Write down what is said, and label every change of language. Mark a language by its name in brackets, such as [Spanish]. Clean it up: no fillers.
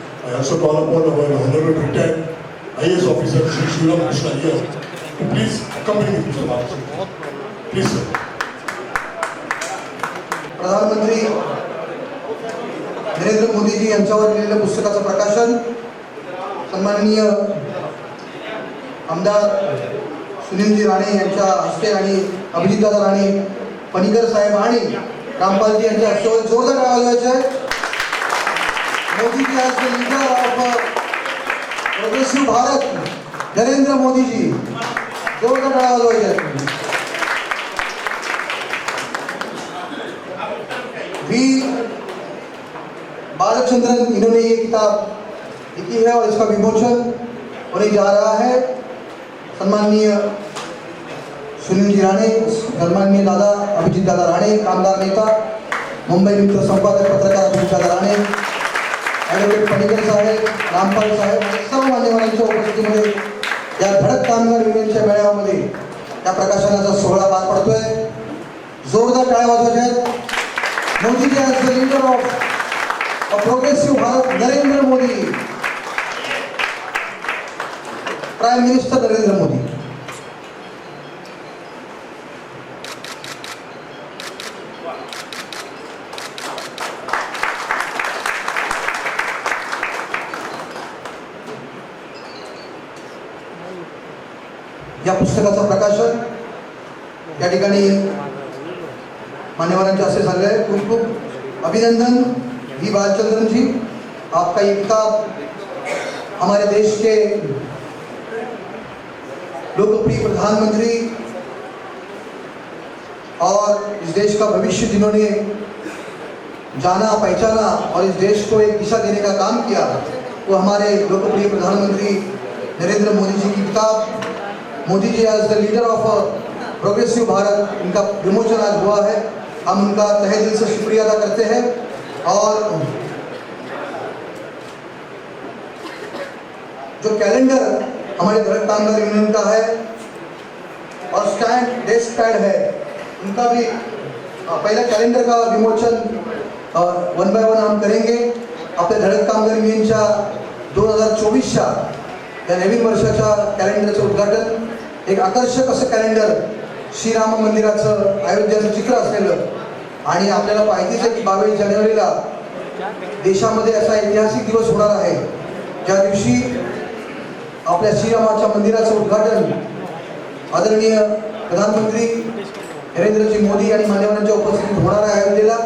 [English] I also call upon our honorable retired IAS officer Shri Shriram Krishna here to please accompany Mr. Balaji. Please, sir. [Marathi] प्रधानमंत्री नरेंद्र मोदीजी यांच्यावर लिहिलेल्या पुस्तकाचं प्रकाशन सन्माननीय आमदार सुनीलजी राणे यांच्या हस्ते आणि अभिजितदादा राणे पणीकर साहेब आणि रामपालजी यांच्या हस्ते जोरदार टाळ्या वाजवायच्या आहेत. मोदीजी आज the leader of progressive Bharat Narendra Modiji जोरदार टाळ्या वाजवायच्या आहेत. [Hindi] वी बालचंद्रन इन्होंने ये किताब लिखी है और इसका विमोचन होने जा रहा है. [Marathi] सम्माननीय सुनील जी राणे, सम्माननीय दादा अभिजित दादा राणे, कामगार नेता मुंबई मित्र संपादक पत्रकार अभिजित दादा राणे, ॲडव्होकेट पणीकर साहेब, रामपाल साहेब आणि सर्व मान्यवरांच्या उपस्थितीमध्ये या धडक कामगार युनियनच्या मेळाव्यामध्ये या प्रकाशनाचा सोहळा पार पडतोय. जोरदार टाळ्या वाजवायच्या आहेत. [English] Modi ji as the leader of progressive Bharat Narendra Modi, prime minister Narendra Modi. [Marathi] या पुस्तकाचं प्रकाशन या ठिकाणी मान्यवरांच्या हस्ते झाले आहे. खूप खूप अभिनंदन [Hindi] वी बालचंद्रन जी, आपका ये किताब हमारे देश के लोकप्रिय प्रधानमंत्री और इस देश का भविष्य जिन्होंने जाना पहचाना और इस देश को एक दिशा देने का काम किया, वो हमारे लोकप्रिय प्रधानमंत्री नरेंद्र मोदी जी की किताब Modi ji as the leader of progressive Bharat, इनका विमोचन आज हुआ है. हम उनका तहे दिल से शुक्रिया अदा करते हैं. और जो कैलेंडर हमारे धड़क कामगार यूनियन का है और स्टैंड डेस्क पैड है, उनका भी पहला कैलेंडर का विमोचन वन बाय वन हम करेंगे. [Marathi] आपल्या धडक कामगार युनियनच्या 2024च्या या नवीन वर्षाच्या कॅलेंडरचं उद्घाटन, एक आकर्षक असं कॅलेंडर श्रीराम मंदिराचं अयोध्याचं चित्र असलेलं, आणि आपल्याला माहितीच आहे की 22 जानेवारीला देशामध्ये असा ऐतिहासिक दिवस होणार आहे ज्या दिवशी आपल्या श्रीरामाच्या मंदिराचं उद्घाटन आदरणीय प्रधानमंत्री नरेंद्रजी मोदी आणि मान्यवरांच्या उपस्थितीत होणार आहे अयोध्येला.